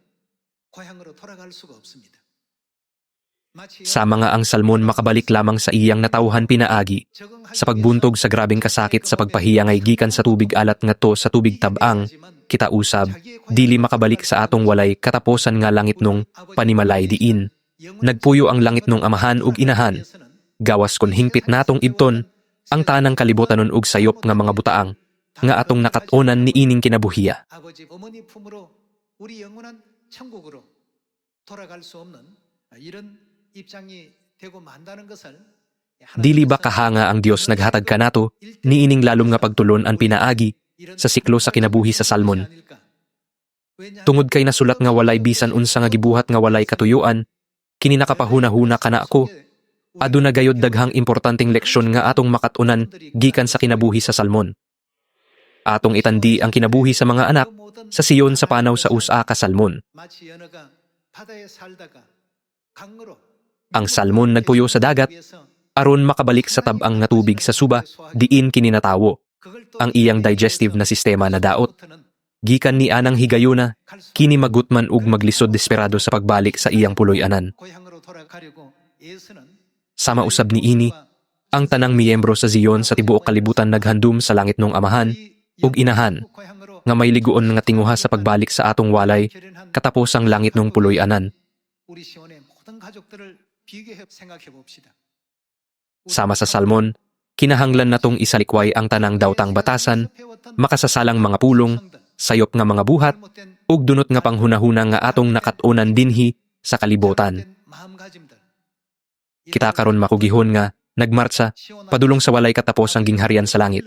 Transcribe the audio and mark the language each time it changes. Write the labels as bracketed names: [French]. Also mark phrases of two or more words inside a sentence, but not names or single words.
[Cebuano] Sama nga ang salmon makabalik lamang sa iyang natawhan pinaagi, sa pagbuntog sa grabeng kasakit sa pagpahiyangay gikan sa tubig alat ngadto sa tubig tab-ang, kita usab, dili makabalik sa atong walay kataposan nga langit nung panimalay diin. Nagpuyo ang langit nung amahan ug inahan, gawas kon hingpit natong ibton, ang tanang kalibutan ug sayop nga mga butaang, nga atong nakatunan ni ining kinabuhiya. [Korean] 아버지 어머니 품으로 우리 영원한 천국으로 돌아갈 수 없는 이런 입장이 되고 만다는 것을 [Cebuano] Dili ba kahanga ang Dios naghatag kanato, ni ining lalom nga pagtulon ang pinaagi, sa siklo sa kinabuhi sa salmon. Tungod kay nasulat nga walay bisan unsa nga gibuhat nga walay katuyuan, kini nakapahuna-huna kana ako, aduna gayod daghang importanteng leksyon nga atong makatunan gikan sa kinabuhi sa salmon. Atong itandi ang kinabuhi sa mga anak sa siyon sa panaw sa usa ka salmon. [Korean] 마치 연어가 바다에 살다가 강으로 [Cebuano] Ang salmon nagpuyo sa dagat, aron makabalik sa tab-ang nga tubig sa suba, diin kini natawo. Ang iyang digestive na sistema na daot. Gikan ni anang higayuna, kini magutman ug maglisod desperado sa pagbalik sa iyang puloy-anan. [Korean] 고향으로 돌아가려고 애쓰는 [Cebuano] Sama usab ni ini, ang tanang miyembro sa Zion sa tibuok kalibutan naghandum sa langit nung amahan ug inahan, nga may liguon nga tinguha sa pagbalik sa atong walay, katapos ang langit nung puloy-anan. [Korean] 우리 시온의 모든 가족들을 비교해 생각해 봅시다. [Cebuano] Sama sa salmon, kinahanglan natong isalikway ang tanang dawtang batasan, makasasalang mga pulong, sayop nga mga buhat, ug dunot nga panghunahuna nga atong nakatunan dinhi sa kalibutan. Kita karon makugihon nga nagmartsa padulong sa walay katapos ang gingharian sa langit.